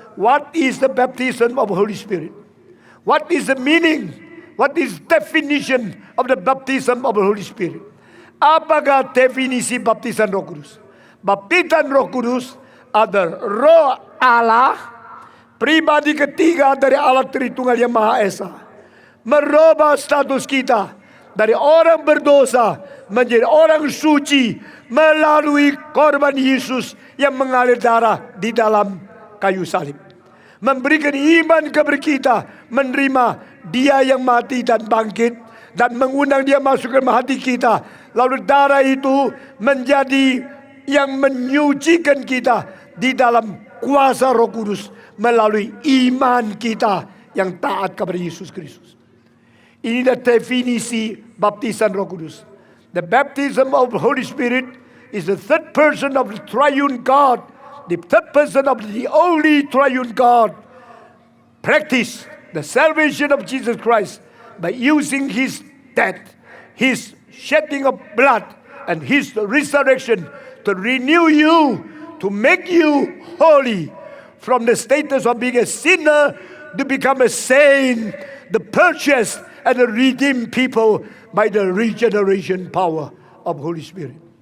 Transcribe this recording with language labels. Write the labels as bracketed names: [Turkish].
[English] What is the baptism of Holy Spirit? What is the meaning? What is definition of the baptism of the Holy Spirit? [Indonesian] Apakah definisi baptisan Roh Kudus? Baptisan Roh Kudus adalah Roh Allah, pribadi ketiga dari Allah Tritunggal yang Maha Esa, merubah status kita dari orang berdosa menjadi orang suci melalui korban Yesus yang mengalir darah di dalam kayu salib. Memberikan iman kepada kita, menerima Dia yang mati dan bangkit, dan mengundang Dia masuk ke hati kita. Lalu darah itu menjadi yang menyucikan kita di dalam kuasa Roh Kudus melalui iman kita yang taat kepada Yesus Kristus. Ini adalah definisi baptisan Roh Kudus. [English] The baptism of the Holy Spirit is the third person of the triune God. The third person of the only triune God practice the salvation of Jesus Christ by using His death, His shedding of blood, and His resurrection to renew you, to make you holy from the status of being a sinner to become a saint, the purchased and the redeemed people by the regeneration power of Holy Spirit.